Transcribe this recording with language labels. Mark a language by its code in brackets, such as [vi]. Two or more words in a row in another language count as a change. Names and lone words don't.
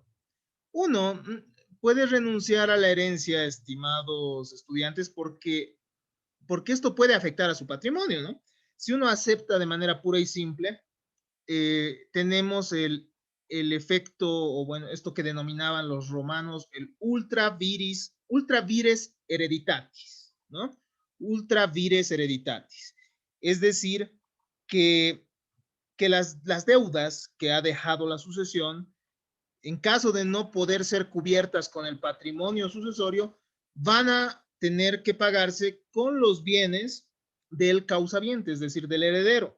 [es] Uno puede renunciar a la herencia, estimados estudiantes, porque esto puede afectar a su patrimonio, ¿no? Si uno acepta de manera pura y simple, tenemos el efecto, o bueno, esto que denominaban los romanos, el [la] ultra vires hereditatis, [es] ¿no? [la] Ultra vires hereditatis. [es] Es decir, que las deudas que ha dejado la sucesión, en caso de no poder ser cubiertas con el patrimonio sucesorio, van a tener que pagarse con los bienes del causaviente, es decir, del heredero.